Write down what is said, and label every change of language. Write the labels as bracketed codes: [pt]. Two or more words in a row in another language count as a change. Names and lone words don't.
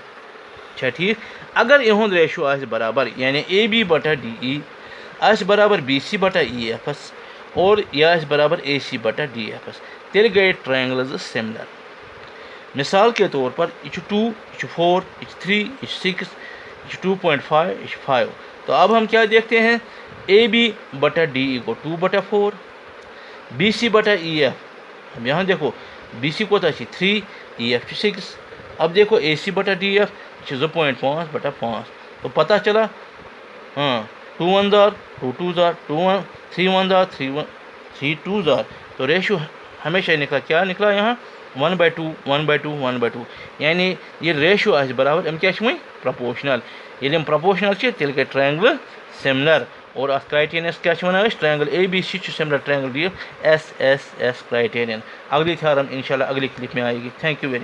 [ks] چھا ٹھیٖک؟ اگر یِہُنٛد ریشو آسہِ برابر یعنی اے بی بٹا ڈی ای آسہِ برابر بی سی بٹا ای ایفس اور یہ آسہِ برابر اے سی بٹا ڈی ایفس تیٚلہِ گٔے [en] triangles similar. [ur] مثال کے طور پر [ks] یہ چھُ 2, یہ چھُ 4, یہ چھُ 3, یہ چھُ 6, یہ چھُ 2.5, یہ چھُ 5. [ur] تو اب ہم کیا دیکھتے ہیں اے بی بٹا ڈی ای کو 2/4, بی سی بٹا ای ایف. اب یہاں دیکھو [ks] بی سی کوتاہ چھِ 3, ای ایف چھُ 6. [ur] اب دیکھو [ks] اے سی بٹا ڈی ایف چھِ 2.5/5. [ur] تو پتہ چلا 2 1 زار 2 2 زار 3 1 زار 3 2 زار. تو ریشو ہمیشہ نکلا کیا نکلا یہاں 1/2 1/2 1/2. [ks] یعنی یہ ریشو آسہِ برابر یِم کیٛاہ چھِ وۄنۍ پرٛپوشنل. ییٚلہِ یِم پرٛپوشنل چھِ تیٚلہِ گٔے [en] triangle similar. [ks] اور اَتھ کرائٹیرینس کیٛاہ چھِ وَنان أسۍ ٹرائنگل اے بی سی چھُ [en] similar triangle [ks] ڈی ایس ایس ایس کرائٹیرین. [ur] اگلی تھیورم انشاء اللہ اگلی کلپ میں آئے گی. [en] thank you very much.